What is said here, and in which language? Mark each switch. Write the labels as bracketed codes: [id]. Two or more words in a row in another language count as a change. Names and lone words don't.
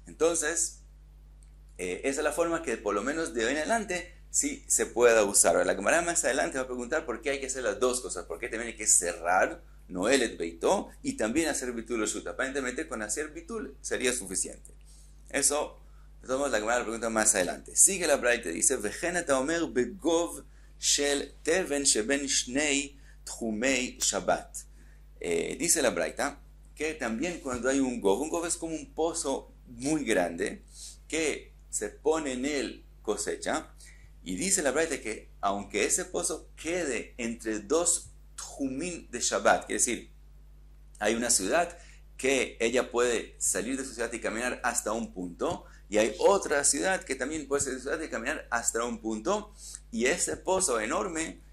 [es] Entonces, esa es la forma que por lo menos de hoy en adelante sí se pueda usar. Ahora, la Gemara más adelante va a preguntar por qué hay que hacer las dos cosas, por qué también hay que cerrar [he] נועל את ביתו [es] y también hacer bitul o shut. Aparentemente con hacer bitul sería suficiente. Eso, tomamos la Gemara la pregunta más adelante. Sigue la Braita, dice, [he] וחנתא אומר בגוב של תבן שבין שני תחומי שבת. [es] Dice la Braita que también cuando hay un gov es como un pozo muy grande que se pone en él cosecha, y dice la Braita que aunque ese pozo quede entre dos tchumim de Shabbat, quiere decir, hay una ciudad que ella puede salir de su ciudad y caminar hasta un punto, y hay otra ciudad que también puede salir de su ciudad y caminar hasta un punto, y ese pozo enorme